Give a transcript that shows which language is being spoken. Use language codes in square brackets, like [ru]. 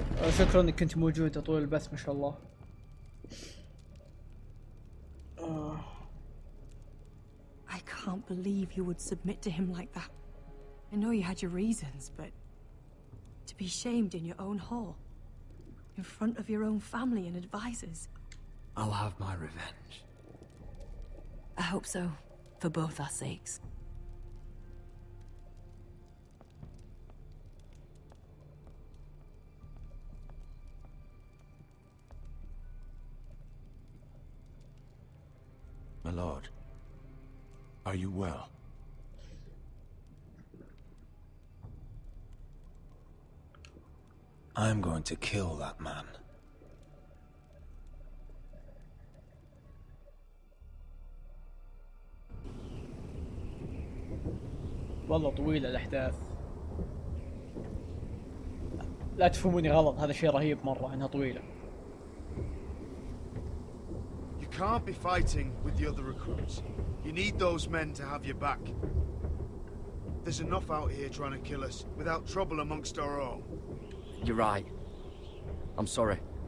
[ar] شكرا انك كنت موجود طول البث ما شاء الله. [en] I can't believe you would submit to him like that. I know you had your reasons, but to be shamed in your own hall, in front of your own family and advisors. I'll have my revenge. I hope so, for both our sakes. My lord, are you well? I'm going to kill that man. [ar] والله طويلة الأحداث. لا تفهموني غلط، هذا شيء رهيب مرة إنها طويلة. [en] You can't be fighting with the other recruits. You need those men to have your back. There's enough out here trying to kill us without trouble amongst our own. You're right. I'm sorry.